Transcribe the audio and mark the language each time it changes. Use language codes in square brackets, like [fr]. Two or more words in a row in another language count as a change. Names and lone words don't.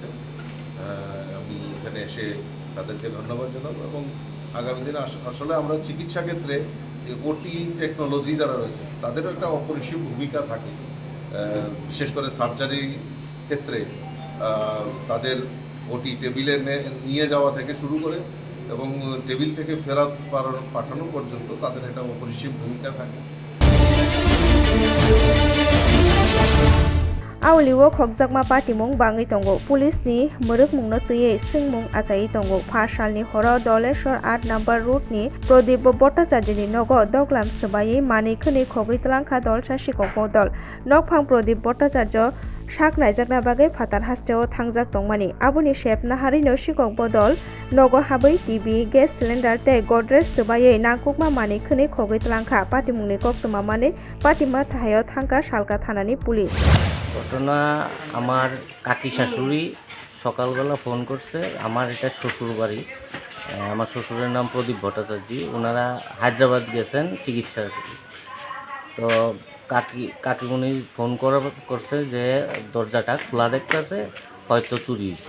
[bn] আমি এখানে এসে তাদেরকে ধন্যবাদ জানাবো এবং আগামী দিনে আসলে আমরা চিকিৎসা ক্ষেত্রে যে [en] OT technology [bn] যারা রয়েছে তাদেরও একটা অপরিসীম ভূমিকা থাকে, বিশেষ করে সার্জারি ক্ষেত্রে তাদের ওটি টেবিলে নিয়ে যাওয়া থেকে শুরু করে এবং টেবিল থেকে ফেরত পাঠানো পর্যন্ত তাদের একটা অপরিসীম ভূমিকা থাকে। [trp] Auliwo khokjakma party mung bangi tongo police ni muruk mung no tuye singmung achai tongo phasal ni horo doleshor 8 number route ni Pradip Bhattacharya ni nogo doglam sabai mani khani khogoi tlangkha dol sasikok dol nokphang Pradip Bhattacharya sak naijakna bagai phatar hasteo thangjak tongmani aboni shep nahari no sikok bodol nogo habai [en] TV gas cylinder [trp] te Godrej sabai nangkukma mani khani khogoi tlangkha party mung ni koktoma mani party ma thayo thangka salka thanani police [bn] ঘটনা আমার কাকি শাশুড়ি সকালবেলা ফোন করছে। আমার এটা শ্বশুর বাড়ি, আমার শ্বশুরের নাম প্রদীপ ভট্টাচার্য। ওনারা হায়দ্রাবাদ গেছেন চিকিৎসার। তো কাকিমণি ফোন করছে যে দরজাটা খোলা দেখতেছে, হয়তো চুরি হয়েছে।